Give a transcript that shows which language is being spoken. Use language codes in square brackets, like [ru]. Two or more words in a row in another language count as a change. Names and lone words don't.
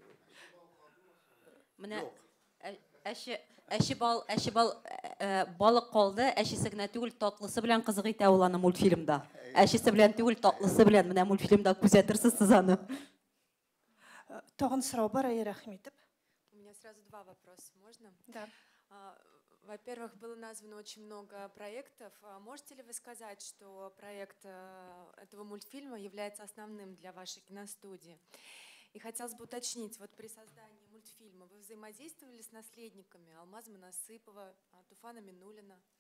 [tt] Менә әшибал балык калды, әшисе генә түгел, татлысы белән кызык итә ул аны мультфильмда. Әшисе белән түгел, татлысы белән менә мультфильмда күзәтерсез сез аны. Тагын сорау бар, Рахметов. [ru] У меня сразу два вопроса, можно? Да. Во-первых, было названо очень много проектов. Можете ли вы сказать, что проект этого мультфильма является основным для вашей киностудии? И хотелось бы уточнить, вот при создании мультфильма вы взаимодействовали с наследниками Алмаза Монасыпова, Туфана Минуллина?